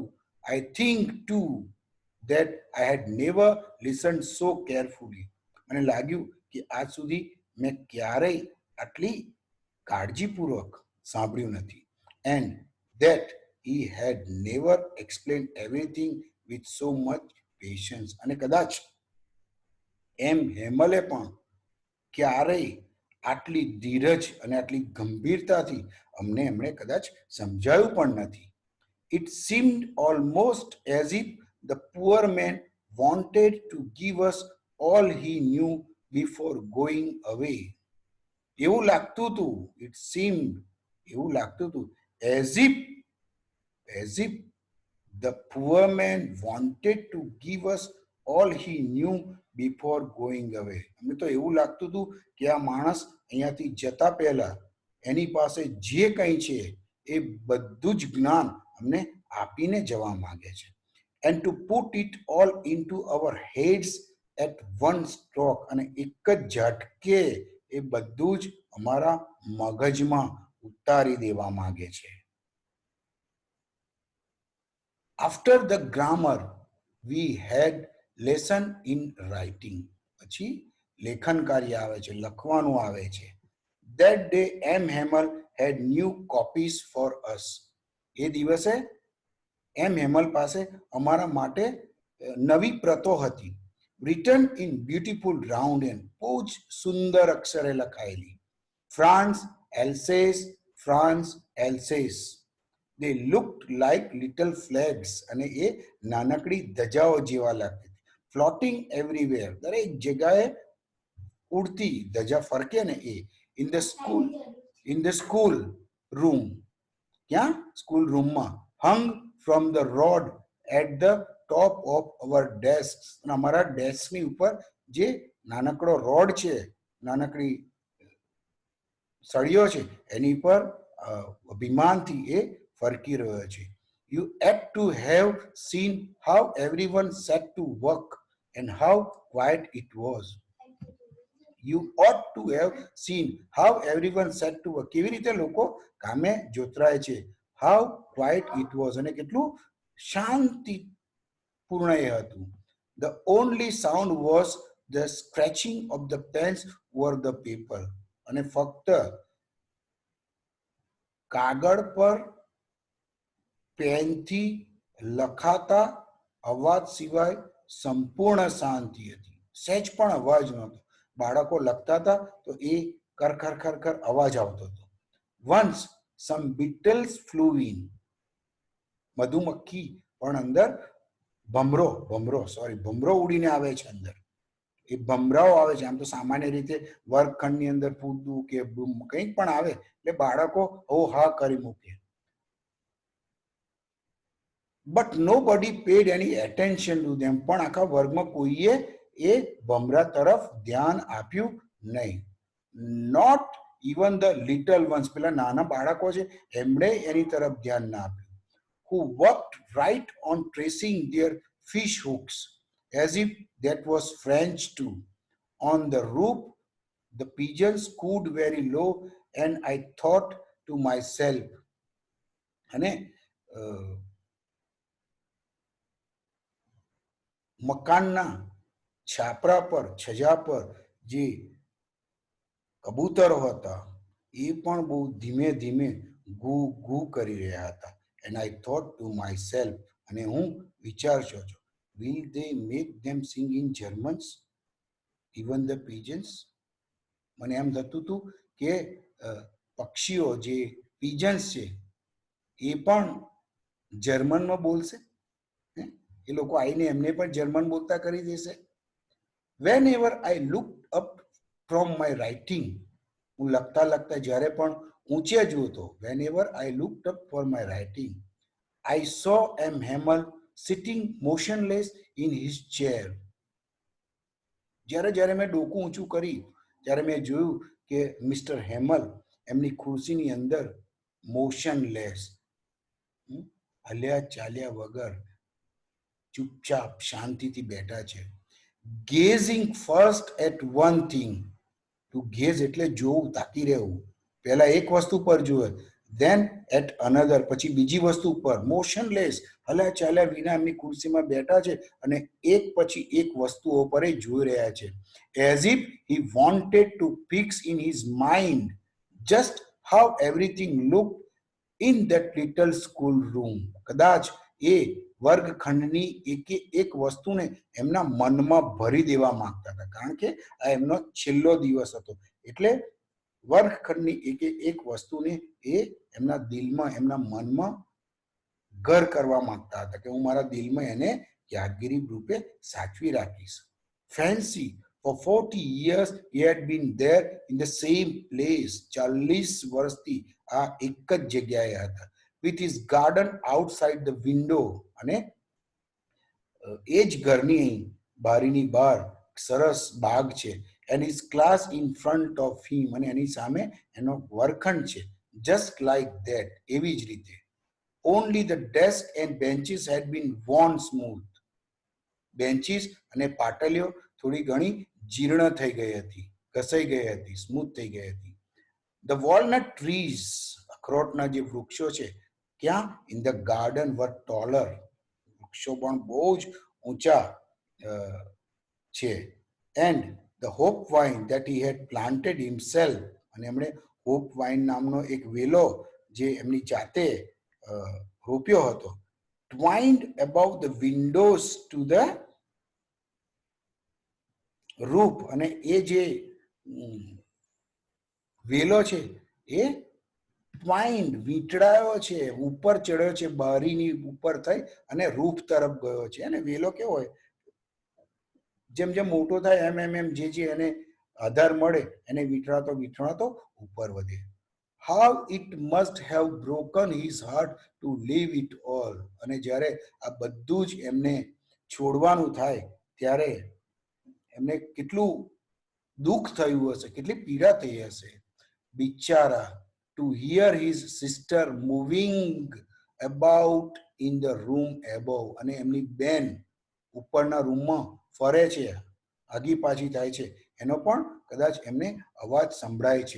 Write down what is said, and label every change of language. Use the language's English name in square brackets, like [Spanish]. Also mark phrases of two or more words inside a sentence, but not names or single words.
[English] I think too that I had never listened so carefully. [Gujarati] મને લાગ્યું કે આજ સુધી મેં ક્યારેય આટલી કાળજીપૂર્વક સાંભળ્યું નથી. [English] And that he had never explained everything with so much patience. [Gujarati] અને કદાચ એમ હેમલે પણ ક્યારેય આટલી ધીરજ અને આટલી ગંભીરતાથી અમને એમણે કદાચ સમજાવ્યું પણ નથી. [English] It seemed almost as if the poor man wanted to give us all he knew before going away. [Gujarati] એવું લાગતું હતું, [English] it seemed, [Gujarati] એવું લાગતું હતું, [English] as if the poor man wanted to give us all he knew before going away. [Gujarati] અમને તો એવું લાગતું હતું કે આ માણસ અહીંયાથી જતા પહેલા એની પાસે જે કંઈ છે એ બધું જ જ્ઞાન અમને આપીને જવા માંગે છે. [English] And to put it all into our heads at one stroke. [Gujarati] અને એક જ ઝટકે એ બધું જ અમારા મગજમાં ઉતારી દેવા માંગે છે. [English] After the grammar, we had lesson in writing. [Gujarati] પછી લેખન કાર્ય આવે છે, લખવાનું આવે છે. [English] That day M. Hamel had new copies for us. [Gujarati] એ દિવસે M. Hamel પાસે અમારા માટે નવી પ્રતો હતી. [English] Written in beautiful round and [Gujarati] બહુ જ સુંદર અક્ષરે લખાયેલી. [English] France, Alsace, France, Alsace. They looked like little flags. [Gujarati] અને એ નાનકડી ધજાઓ જેવા લાગતી. [English] Floating everywhere. [Gujarati] દરેક જગ્યાએ ઉડતી ધજા ફરકે ને એ. [English] In the school room. [Gujarati] ક્યાં? [English] school roomમાં. Hung from the rod at the top of our desks. [Gujarati] અને અમારા ડેસ્કની ઉપર જે નાનકડો રોડ છે, નાનકડી સળીઓ છે, એની પર અભિમાનથી એ ફરકી રહ્યો છે. [English] You had to have seen how everyone sat to work and how quiet it was. You ought to have seen how everyone sat to work. [Gujarati] કેવી રીતે લોકો કામે જોતરાય છે. [English] How quiet it was. [Gujarati] અને કેટલું શાંતિપૂર્ણ એ હતું. [English] The only sound was the scratching of the pens over the paper. [Gujarati] અને ફક્ત કાગળ પર પેનથી લખાતા અવાજ સિવાય સંપૂર્ણ શાંતિ હતી. સહેજ પણ અવાજ નહોતો. બાળકો લખતા હતા તો એ ખરખર ખરખર અવાજ આવતો હતો. [English] Once some beetles flew in. [Gujarati] મધુમક્ખી પણ અંદર ભમરો ઉડીને આવે છે અંદર. એ ભમરાઓ આવે છે. આમ તો સામાન્ય રીતે વર્ગખંડની અંદર પૂતવું કે કંઈક પણ આવે એટલે બાળકો હો હા કરી મૂકે. [English] But nobody paid any attention to them. [Gujarati] પણ આખા વર્ગમાં કોઈએ એ ભમરા તરફ ધ્યાન આપ્યું નહીં. [English] Not even the little ones. [Gujarati] પેલા નાના બાળકો છે એમણે એની તરફ ધ્યાન ના આપ્યું. [English] Who worked right on tracing their fish hooks as if that was French too. On the roof, the pigeons cooed very low and I thought to myself. [Gujarati] અને મકાનના છાપરા પર છજા પર જે કબૂતરો હતા એ પણ બહુ ધીમે ધીમે ગુ ગુ કરી રહ્યા હતા. [English] And I thought to myself, [Gujarati] અને હું વિચારશો છું, [English] will they make them sing in Germans, even the pigeons? [Gujarati] મને એમ થતું હતું કે પક્ષીઓ જે pigeons છે એ પણ જર્મનમાં બોલશે, એ લોકો આવીને એમને પણ જર્મન બોલતા કરી દેશે. [English] Whenever I looked up from my writing, [Gujarati] હું લખતા લખતા જ્યારે પણ ઊંચે જોતો, [English] whenever I looked up for my writing, I saw M. Hamel sitting motionless in his chair. [Gujarati] જ્યારે જ્યારે મેં ડોકું ઊંચું કરી ત્યારે મેં જોયું કે મિસ્ટર હેમલ એમની ખુરશીની અંદર મોશનલેસ, હલ્યા ચાલ્યા વગર ચૂપચાપ શાંતિથી બેઠા છે. [English] gazing first at one thing, to gaze [Gujarati] એટલે જોવું, તાકી રહેવું, પહેલા એક વસ્તુ પર જોવે, [English] then at another, [Gujarati] પછી બીજી વસ્તુ પર, મોશનલેસ, હલ્યા ચાલ્યા વિના એમની ખુરશીમાં બેઠા છે અને એક પછી એક વસ્તુઓ પર જોઈ રહ્યા છે. [English] as if he wanted to fix in his mind just how everything looked in that little school room. [Gujarati] કદાચ એ વર્ગખંડની એક વસ્તુને એમના મનમાં ભરી દેવા માંગતા હતા, કારણ કે આ એમનો છેલ્લો દિવસ હતો, એટલે વર્ગખંડની એક વસ્તુને એ એમના દિલમાં, એમના મનમાં ઘર કરવા માંગતા હતા કે હું મારા દિલમાં એને યાદગીરી રૂપે સાચવી રાખીશ. [English] ફેન્સી, for 40 years he had been there in the same place. [Gujarati] 40 વર્ષથી આ એક જ જગ્યાએ હતા. [English] with his garden outside the window, [Gujarati] અને એ જ ઘરની બારીની બહાર સરસ બાગ છે. [English] and his class in front of him, [Gujarati] અને એની સામે એનો વર્ગખંડ છે. [English] just like that, [Gujarati] એવી જ રીતે. [English] only the desk and benches had been worn smooth. [Gujarati] બેન્ચીસ અને પાટલીઓ થોડી ઘણી જીર્ણ થઈ ગઈ હતી, ઘસાઈ ગઈ હતી, સ્મૂથ થઈ ગઈ હતી. [English] the walnut trees, [Gujarati] અખરોટના જે વૃક્ષો છે ક્યાં, [English] in the garden were taller, [Gujarati] વૃક્ષો પણ બહુ જ ઊંચા છે. [English] and the hope vine that he had planted himself, [Gujarati] અને એમણે [English] hop vine [Gujarati] નામનો એક વેલો જે એમની જાતે રોપ્યો હતો, [English] twined above the windows to the roof, [Gujarati] અને એ જે વેલો છે એ ટ્વાઇન્ડ, વીંટળાયો છે, ઉપર ચડ્યો છે, બારીની ઉપર થઈ અને રૂફ તરફ ગયો છે. અને વેલો કેવો હોય, જેમ જેમ મોટો થાય એમ એમ એમ જે એને આધાર મળે એને વીંટળાતો વીંટળાતો ઉપર વધે. [English] how it must have broken his heart to leave it all, [Gujarati] અને જ્યારે આ બધું જ એમને છોડવાનું થાય ત્યારે એમને કેટલું દુઃખ થયું હશે, કેટલી પીડા થઈ હશે. બિચારા, [English] to hear his sister moving about in the room above, [Gujarati] અને એમની બેન ઉપરના રૂમમાં ફરે છે, આગી પાછી થાય છે, એનો પણ કદાચ એમને અવાજ સંભળાય છે.